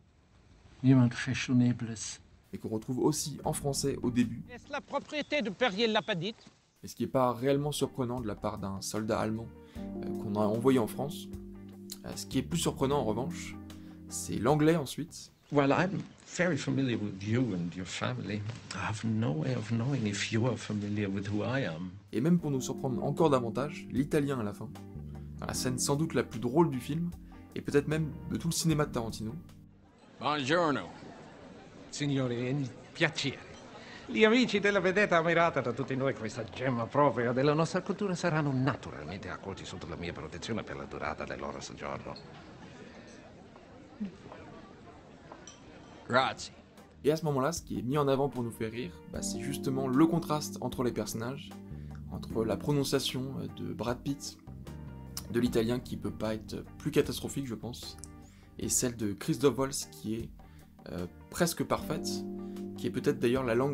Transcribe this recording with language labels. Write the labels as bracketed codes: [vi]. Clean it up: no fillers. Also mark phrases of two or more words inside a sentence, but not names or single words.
[fr] Jemand fashionables. Et qu'on retrouve aussi en français au début. Est-ce la propriété de Perrier-Lapadite? Et ce qui n'est pas réellement surprenant de la part d'un soldat allemand qu'on a envoyé en France. Ce qui est plus surprenant en revanche, c'est l'anglais ensuite. [en] Well, I'm very familiar with you and your family. I have no way of knowing if you are familiar with who I am. [fr] Et même pour nous surprendre encore davantage, l'italien à la fin. Dans la scène sans doute la plus drôle du film, et peut-être même de tout le cinéma de Tarantino. [it] Buongiorno. Signori, è un piacere. Gli amici della vedetta ammirata da tutti noi, questa gemma propria della nostra cultura, saranno naturalmente accolti sotto la mia protezione per la durata del loro soggiorno. Grazie. [fr] Et à ce moment-là, ce qui est mis en avant pour nous faire rire, c'est justement le contraste entre les personnages, entre la prononciation de Brad Pitt, de l'italien qui peut pas être plus catastrophique je pense, et celle de Christoph Waltz qui est presque parfaite, qui est peut-être d'ailleurs la langue,